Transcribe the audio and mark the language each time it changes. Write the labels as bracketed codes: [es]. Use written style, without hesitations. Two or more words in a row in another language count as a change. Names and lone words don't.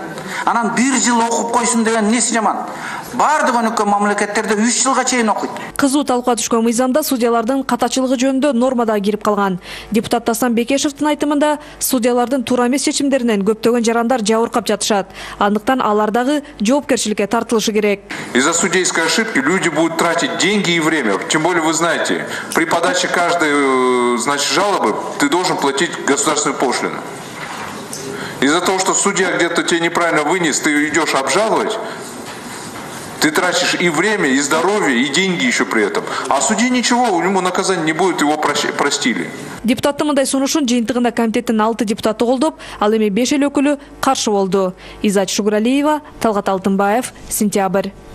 [ky] Анан 1 жыл окуп койсун деген эмнеси жаман? Бардык өнөккө мамлекеттерде 3 жылга чейин окуйт. Кызуу талкууга түшкөн мыйзамда судьялардын катачылыгы жөнүндө норма да кирип калган. Депутат Асан Бекешевдин айтымында судьялардын туура эмес чечимдеринен көптөгөн жарандар жабыркап жатышат. Андыктан алар дагы жоопкерчиликке тартылышы керек. [ru] Из-за судейской ошибки люди будут тратить деньги и время. Тем более, вы знаете, при подаче каждой, жалобы ты должен платить государственную пошлину. Из-за того, что судья где-то тебе неправильно вынес, ты идешь обжаловать, ты тратишь и время, и здоровье, и деньги еще при этом. А судье ничего, у него наказания не будет, его простили. [ky] Депутаттын мындай сунушун жыйынтыгында комитеттин 6 депутаты колдоп, ал эми 5 эл өкүлү каршы болду. Изат Шугуралиева, Талгат Алтынбаев, Сентябрь.